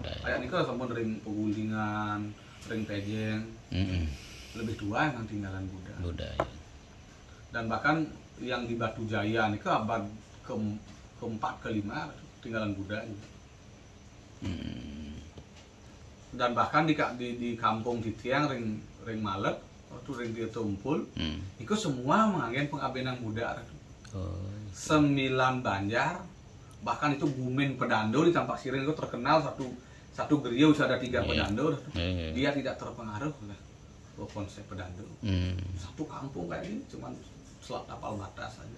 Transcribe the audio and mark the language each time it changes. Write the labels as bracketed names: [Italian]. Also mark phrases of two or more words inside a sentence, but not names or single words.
[Indonesian] Kayak ini kan sama ring Pegulingan, ring Pejeng. Lebih tua yang tinggalan Buddha. Ya. Dan bahkan yang di Batu Jaya ini ke abad ke-4 ke-5 tinggalan Buddha. Dan bahkan di kampung [Balinese] Titiang ring [Indonesian] Malek waktu ring dia tumpul itu semua menganggap pengabenan Buddha. 9 Banjar, bahkan itu Bumen Pedando di Tampak Siring itu terkenal satu geria bisa ada 3 pedando. Dia tidak terpengaruh oleh konsep pedando. Satu kampung kayak ini cuma selat tapal batas saja.